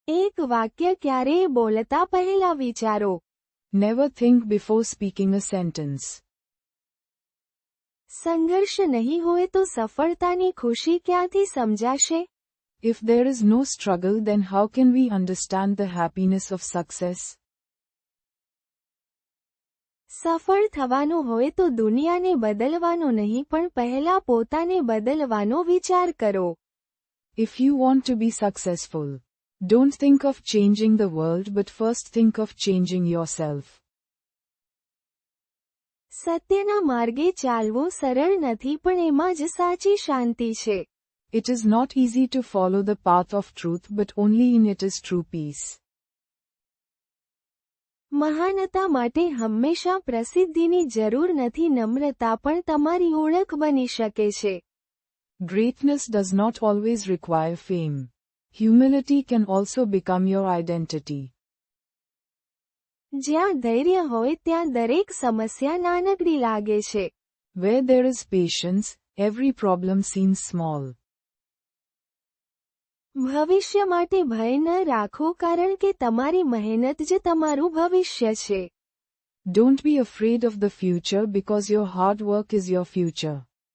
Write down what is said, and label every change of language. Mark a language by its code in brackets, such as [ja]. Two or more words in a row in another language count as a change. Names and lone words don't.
[gu] એક વાક્ય ક્યારેય બોલતા પહેલા વિચારો. [en] Never think before speaking a sentence. [gu] સંઘર્ષ નહીં હોય તો સફળતાની ખુશી ક્યાંથી સમજાશે? [en] If there is no struggle, then how can we understand the happiness of success? [gu] સફળ થવાનું હોય તો દુનિયાને બદલવાનો નહીં પણ પહેલા પોતાને બદલવાનો વિચાર કરો. [en] If you want to be successful, don't think of changing the world but first think of changing yourself. [gu] સત્યના માર્ગે ચાલવું સરળ નથી પણ એમાં જ સાચી શાંતિ છે. [en] It is not easy to follow the path of truth but only in it is true peace. [gu] મહાનતા માટે હંમેશા પ્રસિદ્ધિની જરૂર નથી, નમ્રતા પણ તમારી ઓળખ બની શકે છે. [en] Greatness does not always require fame. Humility can also become your identity. [gu] જ્યાં ધૈર્ય હોય ત્યાં દરેક સમસ્યા નાનકડી લાગે છે. [en] Where there is patience, every problem seems small. [gu] ભવિષ્ય માટે ભય ન રાખો કારણ કે તમારી મહેનત જ તમારું ભવિષ્ય છે. [en] Don't be afraid of the future because your hard work is your future.